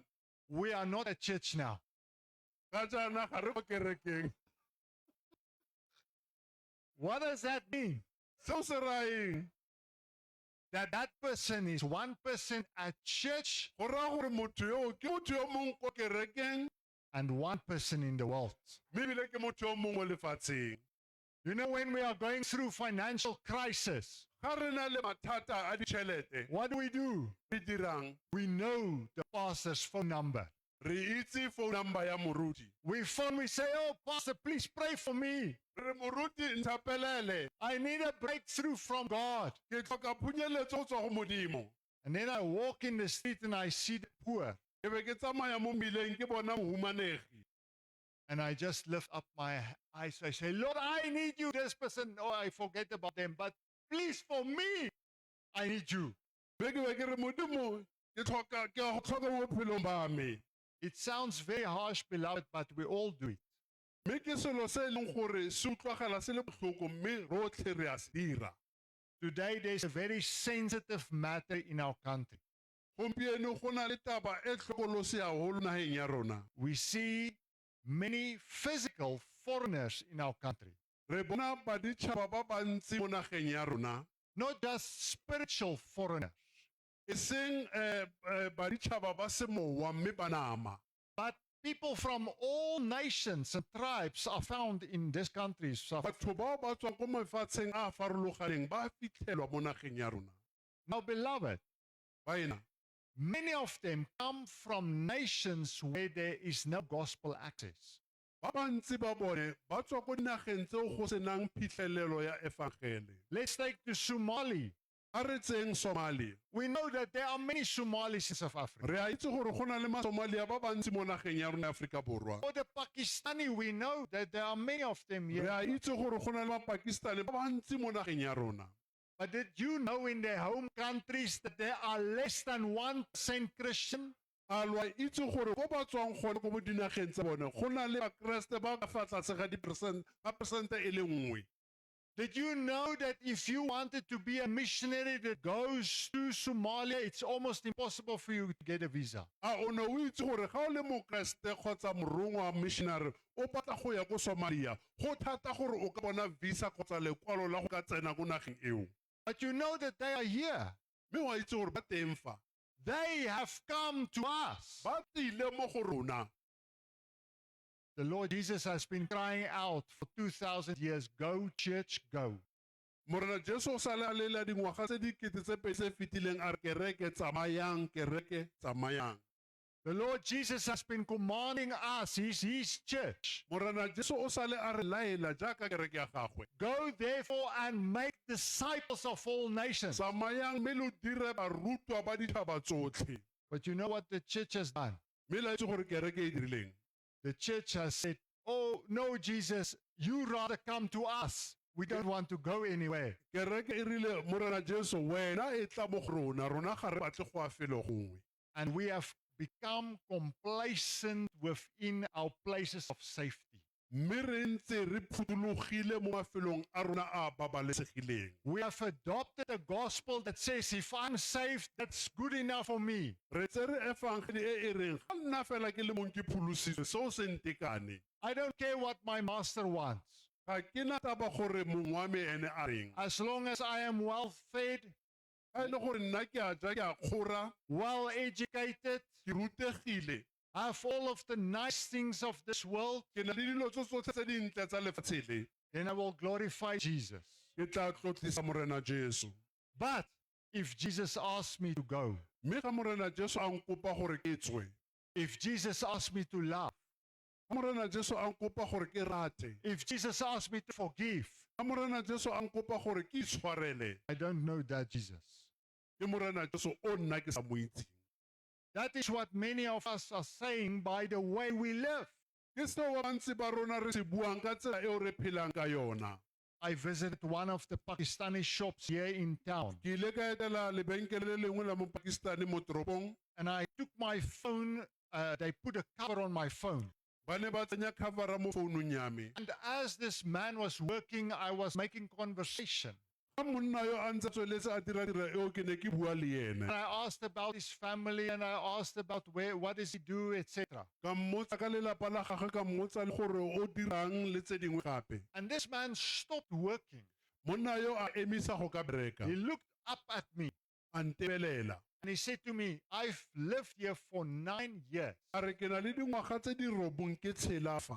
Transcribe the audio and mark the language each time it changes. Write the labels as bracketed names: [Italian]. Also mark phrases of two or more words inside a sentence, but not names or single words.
[English] we are not at church now. [Tswana] ga jaana ga re ko kerekeng [English] What does that mean? [Tswana] seo se raeng [English] That person is one person at church [Tswana] go raya gore motho yo ke motho yo mongwe ko kerekeng [English] and one person in the world. [Tswana] mme ebile ke motho yo mongwe mo lefatsheng [English] You know, when we are going through financial crisis, [Tswana] ga re na le mathata a ditšhelete [English] what do? [Tswana] re dirang [English] We know the pastor's phone number. [Tswana] re itse [English] phone number [Tswana] ya moruti [English] We phone, we say, oh, pastor, please pray for me. [Tswana] re moruti nthapelele [English] I need a breakthrough from God. [Tswana] ke tlhoka phunyeletso go tswa go modimo [English] And then I walk in the street and I see the poor. [Tswana] ke be ke tsamaya mo mmileng ke bona mohumanegi [English] And I just lift up my eyes. I say, Lord, I need you. This person, oh, I forget about them. But please, for me, I need you. [Tswana] be ke re modimo ke a go tlhoka mo bophelong ba me [English] It sounds very harsh, beloved, but we all do it. [Tswana] mme ke selo se e leng gore se utlwagala se le botlhoko mme rotlhe re a se dira [English] Today, there's a very sensitive matter in our country. [Tswana] gompieno go na le taba e tlhokolosi haholo nageng ya rona [English] We see many physical foreigners in our country. [Tswana] re bona baditšhaba ba bantsi mo nageng ya rona [English] Not just spiritual foreigners, [Tswana] e seng baditšhaba ba semowa mme ba nama [English] but people from all nations and tribes are found in this country. [Tswana] batho bao ba tswang ko mafatsheng a a farologaneng ba fitlhelwa mo nageng ya rona [English] Now, beloved, [Tswana] baena [English] many of them come from nations where there is no gospel access. [Tswana] ba bantsi ba bone ba tswa ko dinageng tseo go senang phitlhelelo ya evangele [English] Let's take the Somali. [Tswana] a re tseng Somalia [English] We know that there are many Somalis in South Africa. [Tswana] re a itse gore go na le masomalia ba bantsi mo nageng ya rona ya Aforika Borwa [English] For the Pakistani, we know that there are many of them [Tswana] re [English] here. [Tswana] a itse gore go na le mapakistani ba bantsi mo nageng ya rona [English] But did you know in their home countries that there are less than 1% Christian? [Tswana] a lwa itse gore ko ba tswang gone ko mo dinageng tsa bone go na le bakreste ba ka fa tlase ga persente e le nngwe [English] Did you know that if you wanted to be a missionary that goes to Somalia, it's almost impossible for you to get a visa? [Tswana] a o ne o itse gore ga o le mokreste kgotsa morongwa missionary o batla go ya ko Somalia go thata gore o ka bona visa kgotsa lekwalo la go ka tsena ko nageng eo [English] But you know that they are here. [Tswana] mme wa itse gore ba teng fa [English] They have come to us. [Tswana] ba tsile mo go rona [English] The Lord Jesus has been crying out for 2,000 years, go church, go. [Tswana] morena jesu o sale a lela dingwaga tse dikete tse pedi tse fetileng a re kereke tsamayang kereke tsamayang [English] The Lord Jesus has been commanding us, his church. [Tswana] morena jesu o sale a re laela jaaka kereke ya gagwe [English] Go therefore and make disciples of all nations. [Tswana] tsamayang mme lo dire barutwa ba ditšhaba tsotlhe [English] But you know what the church has done? [Tswana] mme la itse gore kereke e dirileng [English] The church has said, oh, no, Jesus, you rather come to us. We don't want to go anywhere. [Tswana] kereke e rile morena jesu wena e tla mo go rona rona ga re batle go a felo gongwe [English] And we have become complacent within our places of safety. [Tswana] mme re ntse re phuthologile mo mafelong a rona a babalesegileng [English] We have adopted a gospel that says, if I'm saved, that's good enough for me. [Tswana] re tsere evangeli e e reng ga nna fela ke le mong ke pholositswe seo se ntekane [English] I don't care what my master wants. [Tswana] ga ke na taba gore mong wa me ene a reng [English] As long as I am well fed, [Tswana] ga e le gore nna ke a ja ke a kgora [English] well educated, [Tswana] ke rutegile [English] have all of the nice things of this world, [Tswana] ke na le dilo tso tsotlhe tse dintle tsa lefatshe le [English] then I will glorify Jesus. [Tswana] ke tla tlotlisa morena jesu [English] But if Jesus asks me to go, [Tswana] mme ga morena jesu a nkopa gore ke tswe [English] if Jesus asks me to love, [Tswana] ga morena jesu a nkopa gore ke rate [English] if Jesus asks me to forgive, [Tswana] ga morena jesu a nkopa gore ke itshwarele [English] I don't know that Jesus. [Tswana] ke morena jesu o nna ke sa mo itseng [English] That is what many of us are saying by the way we live. [Tswana] ke seo bantsi ba rona re se buang ka tsela eo re phelang ka yona [English] I visited one of the Pakistani shops here in town, [Tswana] ke ile ka etela lebenkele le lengwe la mo pakistani mo toropong [English] and I took my phone, they put a cover on my phone. [Tswana] ba ne ba tsenya covera mo founung ya me [English] And as this man was working, I was making conversation. [Tswana] ga monna yo a ntse tsweletse a dira eo ke ne ke bua le [English] And [Tswana] ene [English] I asked about his family, and I asked about what does he do, etc. [Tswana] ka mmotsa ka lelapa la gagwe ka mmotsa le gore o dirang le tse dingwe gape [English] And this man stopped working. [Tswana] monna yo a emisa go ka bereka [English] He looked up at me [Tswana] a ntebelela [English] and he said to me, I've lived here for 9 years. [Tswana] a re ke na le dingwaga tse di robong ke tshela fa